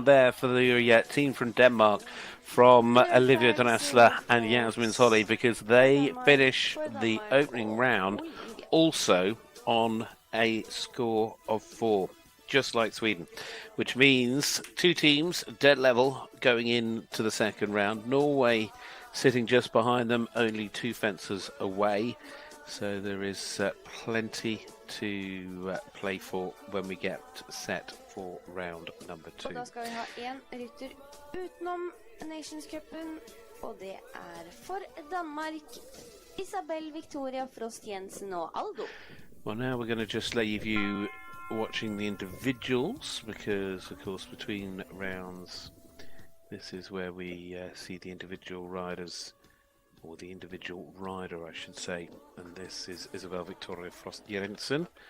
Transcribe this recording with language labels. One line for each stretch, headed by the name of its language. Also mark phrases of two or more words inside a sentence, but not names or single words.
English: there for the team from Denmark, from Olivia Dressler and Yasmin's Holly, because they finish the opening round also on a score of 4, just like Sweden, which means 2 teams dead level going into the second round. Norway sitting just behind them, only 2 fences away. So there is plenty to play for when we get set for round number 2.
Norwegian: Og da skal vi ha en rytter utenom Nations Cupen, og det for Danmark, Isabel Victoria Frost Jensen og Aldo.
English: Well, now we're going to just leave you watching the individuals, because of course between rounds this is where we see the individual riders, or the individual rider I should say, and this is Isabel Victoria Frost Jensen.